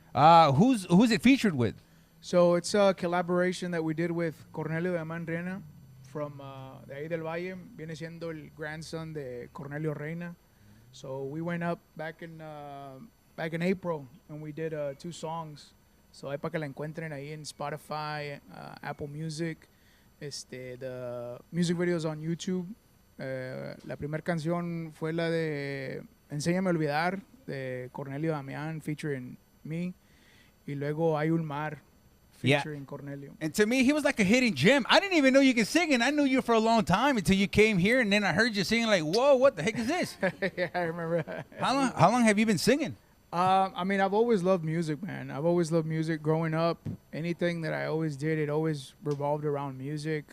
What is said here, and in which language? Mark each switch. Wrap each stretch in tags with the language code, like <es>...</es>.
<en>Who's it featured with? So it's a collaboration that we did with Cornelio de Aman Reina from</en> <es>de ahí</es> <en>del Valle.</en> <es>Viene siendo el</es> <en>grandson de Cornelio Reina. So we went up back in April, and we did 2 songs. So</en> <es>ahí para que la encuentren ahí en Spotify, Apple Music,</es> <en>the music videos on</en> <es>YouTube. La primera canción fue la de Enséñame a olvidar de Cornelio Damián featuring me, y luego Hay un mar featuring Cornelio.</es> <en>And to me, he was like a hidden gem. I didn't even know you could sing, and I knew you for a long time until you came here, and then I heard you singing like, whoa, what the heck is this? Yeah, I remember. How long have you been singing? I mean, I've always loved music, man. I've always loved music growing up. Anything that I always did, it always revolved around music.</en>